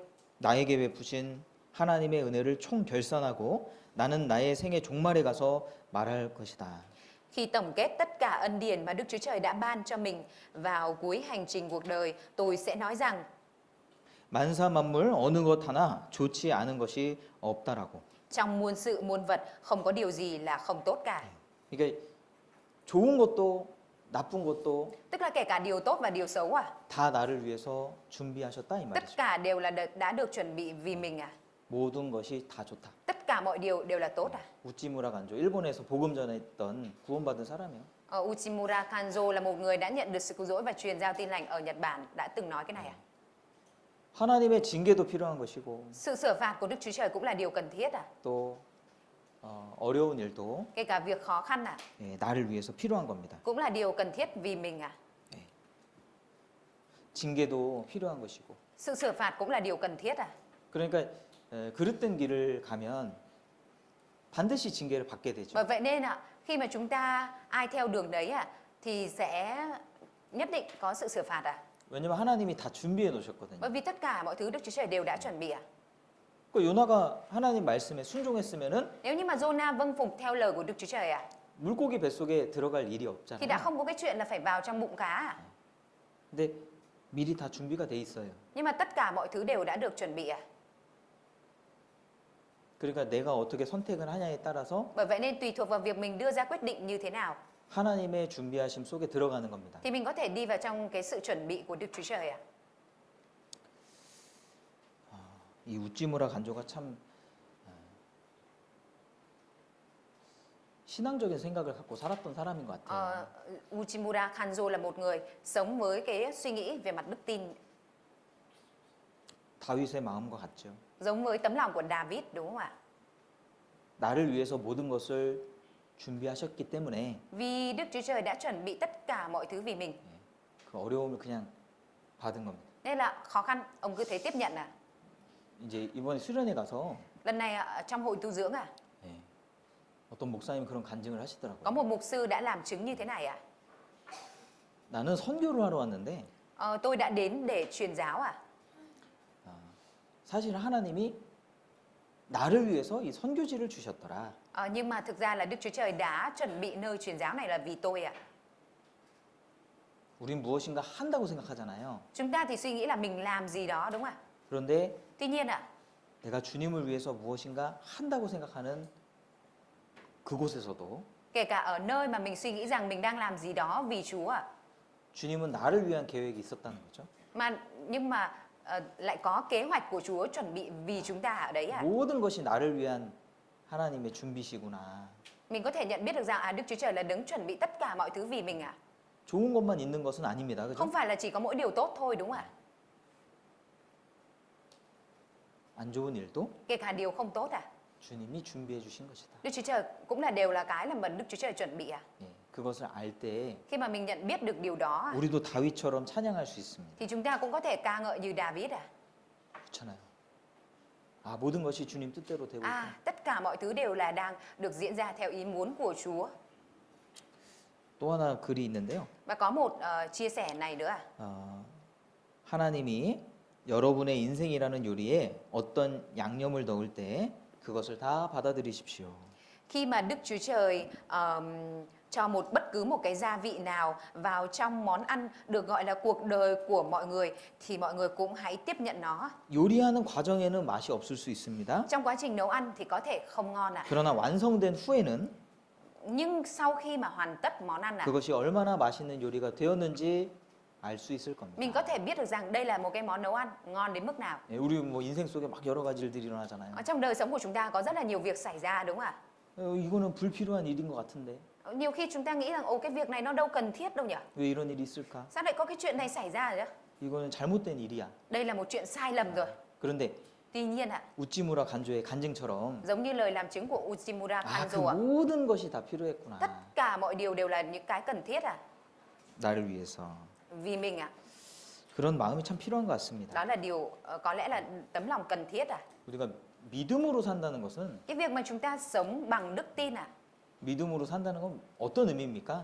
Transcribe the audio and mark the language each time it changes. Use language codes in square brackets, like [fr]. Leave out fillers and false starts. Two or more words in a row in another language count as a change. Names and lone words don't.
[ko] 나에게 베푸신 하나님의 은혜를 총결산하고 나는 나의 생애 종말에 가서 말할 것이다. [vi] Khi tổng kết tất cả ân điển mà Đức Chúa Trời đã ban cho mình vào cuối hành trình cuộc đời, tôi sẽ nói rằng [ko] 만사 만물 어느 것 하나 좋지 않은 것이 없다라고. [vi] trong muôn sự muôn vật không có điều gì là không tốt cả. [ko] 그러니까 좋은 것도 나쁜 것도 [vi] Tức là kể cả điều tốt và điều xấu [ko] 다 나를 위해서 준비하셨다 이 [vi] tất [ko] 말이죠. [vi] cả đều là đã được chuẩn bị vì mình [ko] 모든 것이 다 좋다. [vi] Tất cả mọi điều đều là tốt [ko] 우찌무라 간조 일본에서 복음 전했던 구원받은 사람이에요. [vi] Uchimura Kanjo là một người đã nhận được sự cứu rỗi và truyền giao tin lành ở Nhật Bản đã từng nói cái này [ko] 하나님의 징계도 필요한 것이고 [vi] Sự sửa phạt của Đức Chúa Trời cũng là điều cần thiết [ko] 또 어려운 일도 [vi] Kể cả việc khó khăn [ko] 나를 위해서 필요한 겁니다. [vi] cũng là điều cần thiết vì mình [ko] 징계도 필요한 것이고. [vi] Sự sửa phạt cũng là điều cần thiết [ko] 그러니까 그릇된 길을 가면 반드시 징계를 받게 되죠. [vi] Bởi vậy nên khi mà chúng ta ai theo đường đấy thì sẽ nhất định có sự sửa phạt [ko] 왜냐면 하나님이 다 준비해 놓으셨거든요. [vi] Bởi vì tất cả mọi thứ Đức Chúa Trời đều đã chuẩn bị [ko] 그 요나가 하나님 말씀에 순종했으면은 [vi] Nếu như mà Jonah vâng phục theo lời của Đức Chúa Trời [ko] 물고기 뱃속에 들어갈 일이 [vi] thì đã [ko] 없잖아요. [vi] không có cái chuyện là phải vào trong bụng cá [ko] 근데 미리 다 준비가 돼 있어요. [vi] Nhưng mà tất cả mọi thứ đều đã được chuẩn bị à? [ko] 그러니까 내가 어떻게 선택을 하냐에 따라서 [vi] Bởi vậy nên tùy thuộc vào việc mình đưa ra quyết định như thế nào [ko] 하나님의 준비하심 속에 들어가는 겁니다. [vi] thì mình có thể đi vào trong cái sự chuẩn bị của Đức Chúa Trời ạ. [ko] 이 우찌무라 간조가 참 신앙적인 생각을 갖고 살았던 사람인 것 같아요. [vi] Uchimura Kanjo là một người sống với cái suy nghĩ về mặt đức tin [ko] 다윗의 마음과 같죠. [vi] giống với tấm lòng của David đúng không ạ? [ko] 나를 위해서 모든 것을 준비하셨기 때문에 [vi] Vì Đức Chúa Trời đã chuẩn bị tất cả mọi thứ vì mình. [ko] 그 어려움을 그냥 받은 겁니다. [vi] Nên là khó khăn ông cứ thế tiếp nhận à? [ko] 이제 이번에 수련회 가서 [vi] Lần này trong hội tu dưỡng à? [ko] 예, 어떤 목사님 그런 간증을 [vi] Có [ko] 하시더라고요. [vi] một mục sư đã làm chứng như thế này ạ. [ko] 나는 선교를 하러 왔는데 [vi] Tôi đã đến để truyền giáo à? [ko] 사실 하나님이 나를 위해서 이 선교지를 주셨더라. [vi] Nhưng mà thực ra là Đức Chúa Trời đã chuẩn bị nơi truyền giáo này là vì tôi ạ. [ko] 우린 무엇인가 한다고 생각하잖아요. [vi] Chúng ta thì suy nghĩ là mình làm gì đó đúng không ạ? [ko] 그런데 [vi] Tuy nhiên ạ, [ko] 내가 주님을 위해서 무엇인가 한다고 생각하는 그곳에서도 [vi] kể cả ở nơi mà mình suy nghĩ rằng mình đang làm gì đó vì Chúa ạ, [ko] 주님은 나를 위한 계획이 있었다는 거죠. [vi] nhưng mà lại có kế hoạch của Chúa chuẩn bị vì chúng ta ở đấy ạ. [ko] 모든 것이 나를 위한 하나님의 준비시구나. [vi] Mình có thể nhận biết được rằng Đức Chúa Trời là đấng chuẩn bị tất cả mọi thứ vì mình ạ. [ko] 좋은 것만 있는 것은 아닙니다. 그죠? [vi] Không phải là chỉ có mỗi điều tốt thôi đúng không ạ? [ko] 안 좋은 일도 [vi] Kể cả điều không tốt ạ. [ko] 주님이 준비해 주신 것이다. [vi] Đức Chúa Trời cũng là đều là cái mà Đức Chúa Trời chuẩn bị ạ. [ko] 예, 그것을 알 때 [vi] Khi mà mình nhận biết được điều đó [ko] 우리도 다윗처럼 찬양할 수 있습니다. [vi] thì chúng ta cũng có thể ca ngợi như David ạ. [ko] 그렇잖아요. 아, 모든 것이 주님 뜻대로 되고 있다. [vi] Tất cả mọi thứ đều là đang được diễn ra theo ý muốn của Chúa. [ko] 또 하나 글이 있는데요. [vi] Và có một chia sẻ này nữa ạ. [ko] 하나님이 여러분의 인생이라는 요리에 어떤 양념을 넣을 때 그것을 다 받아들이십시오. [vi] Khi mà Đức Chúa Trời cho bất cứ một cái gia vị nào vào trong món ăn được gọi là cuộc đời của mọi người thì mọi người cũng hãy tiếp nhận nó. [ko] 요리하는 과정에는 맛이 없을 수 있습니다. [vi] Trong quá trình nấu ăn thì có thể không ngon ạ. [ko] 그러나 완성된 후에는 [vi] Nhưng sau khi mà hoàn tất món ăn [ko] 그것이 얼마나 맛있는 요리가 되었는지 알 수 있을 겁니다. [vi] mình có thể biết được rằng đây là một cái món nấu ăn ngon đến mức nào. [ko] 예, 우리 뭐 인생 속에 막 여러 가지 일들이 일어나잖아요. [vi] Ở trong đời sống của chúng ta có rất là nhiều việc xảy ra đúng không ạ? [ko] 이거는 불필요한 일인 것 같은데 [vi] Nhiều khi chúng ta nghĩ rằng cái việc này nó đâu cần thiết đâu nhỉ? [ko] 왜 이런 일이 있을까? [vi] Sao lại có cái chuyện này xảy ra rồi đó? [ko] 이거는 잘못된 일이야. [vi] Đây là một chuyện sai lầm rồi. [ko] 그런데 [vi] Tuy nhiên ạ, [ko] 우찌무라 간조의 간증처럼 [vi] giống như lời làm chứng của Uchimura [ko] 그 [vi] Kanjo ạ, [ko] 모든 것이 다 필요했구나. [vi] tất cả mọi điều đều là những cái cần thiết ạ. [ko] 나를 위해서. [vi] Vì mình ạ, [ko] 그런 마음이 참 필요한 것 같습니다. [vi] đó là điều có lẽ là tấm lòng cần thiết ạ. [ko] 우리가 믿음으로 산다는 것은 [vi] Cái việc mà chúng ta sống bằng đức tin ạ, [ko] 믿음으로 산다는 건 어떤 의미입니까?